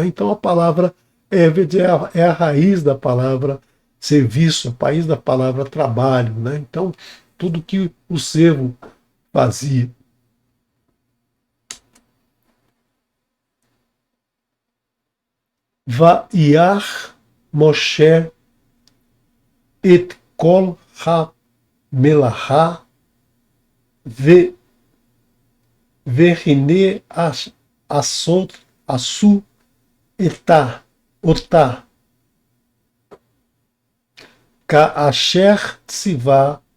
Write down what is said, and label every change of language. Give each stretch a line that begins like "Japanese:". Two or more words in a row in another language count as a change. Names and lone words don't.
Portuguese: Então a palavra Evet é a raiz da palavra serviço, a raiz da palavra trabalho, né? Então tudo que o servo fazia.
Hebrew: וירא משה את כל המלאכה והנה עשו אותה כאשר ציווה